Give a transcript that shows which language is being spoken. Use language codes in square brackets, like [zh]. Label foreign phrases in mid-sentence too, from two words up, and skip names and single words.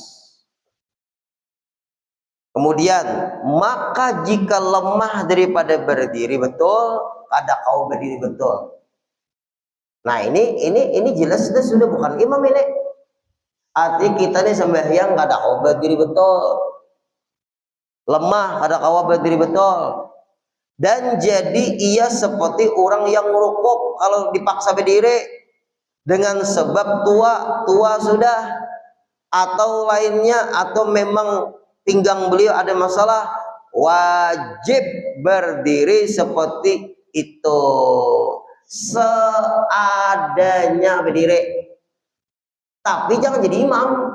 [bjn] Kemudian, maka jika lemah daripada berdiri betul, kada kau berdiri betul. [id] Nah ini jelas sudah bukan imam ini. [bjn] Arti kita nih sembahyang kada kau berdiri betul. Lemah kada kau berdiri betul. [id] Dan jadi ia seperti orang yang merukuk kalau dipaksa berdiri dengan sebab tua sudah atau lainnya, atau memang pinggang beliau ada masalah, wajib berdiri seperti itu, seadanya berdiri, tapi jangan jadi imam.